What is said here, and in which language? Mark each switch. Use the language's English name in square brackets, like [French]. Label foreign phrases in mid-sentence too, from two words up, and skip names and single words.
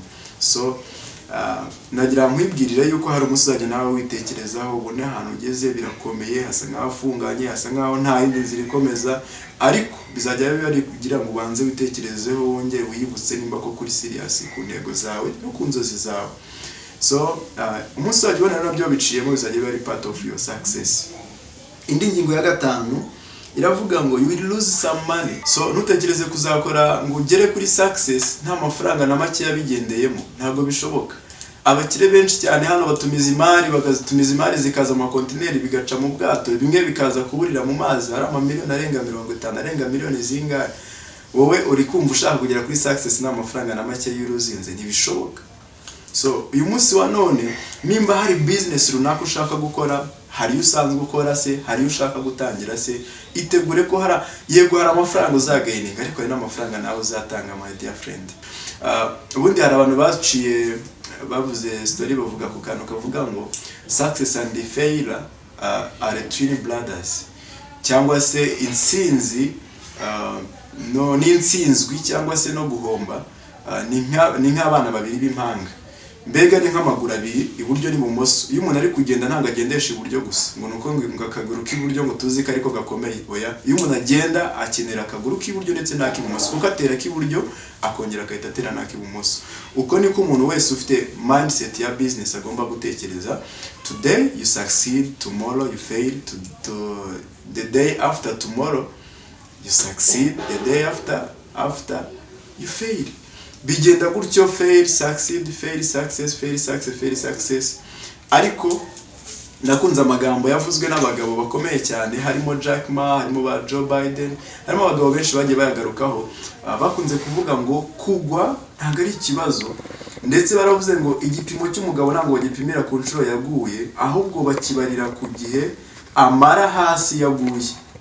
[Kinyarwanda] So nagira nkwibwirira yuko hari umunsi uzajya nawe witekerezaho ubone ahantu ugeze birakomeye, hasa nkaho afunganye, hasa nkaho nta yindi nzira ikomeza, ariko bizajya bari kugira ngo ubanze witekerezeho wongere wiyibutse nimba ko kuri serious ku ntego zawe no ku nzozi zawe. So umunsi wajya ubona nabyo biciyemo bizajya bari [English] part of your success. [Kinyarwanda] Indi ngingo ya 5 iravuga ngo [English] you will lose some money. [Kinyarwanda] So ntutekereze kuzakora ngo ugere kuri success nta mafaranga na make yabigendeyemo, ntabwo bishoboka. Abakire benshi cyane hano batumiza imari, bagatumiza imari zikaza mu kontineri bigaca mu bwato, bimwe bikaza kuburira mu mazi, hari amamiliyoni arenga 50, arenga miliyoni zingahe. Wowe uri kumva ushaka kugera kuri success nta mafaranga na make y'uruzinze, ntibishoboka. So uyu munsi wa none nimba hari business runaka ushaka gukora, hari usanzwe gukora se, hari ushaka gutangira se, itegure ko yego hari amafaranga uzagaininga ariko hari n'amafaranga nawe uzatanga, [English] my dear friend. [Kinyarwanda] Ubundi hari abantu baciye bavuze story bavuga ku kantu kavuga ngo [English] success and failure are twin brothers, [Kinyarwanda] cyangwa se insinzi no n'insinzwi cyangwa se no guhomba ni nk'abana babiri b'impanga. Mbega ni nk'amaguru abiri iburyo n'ibumoso. Iyo umuntu ari kugenda ntabwo agendesha iburyo gusa ngo nuko ngo akaguru k'iburyo ngo tuzi ko ariko gakomeye, oya. Iyo umuntu agenda akenera akaguru k'iburyo ndetse n'ak'ibumoso, kuko atera k'iburyo akongera akahita atera n'ak'ibumoso. Uko niko umuntu wese ufite mindset ya business agomba gutekereza. [English] Today you succeed, tomorrow you fail, to the day after tomorrow you succeed, the day after you fail. [Kinyarwanda] Bigenda gutyo, [English] fail, succeed, fail, success, fail, success, fail, success. [Kinyarwanda] Ariko nakunze amagambo yavuzwe n'abagabo bakomeye cyane, harimo Jack Ma, harimo ba Joe Biden, harimo abagabo benshi bagiye bayagarukaho, bakunze kuvuga ngo kugwa ntabwo ari ikibazo, ndetse baravuze ngo igipimo cy'umugabo ntabwo bagipimira ku nshuro yaguye, ahubwo bakibarira ku gihe amara hasi yaguye.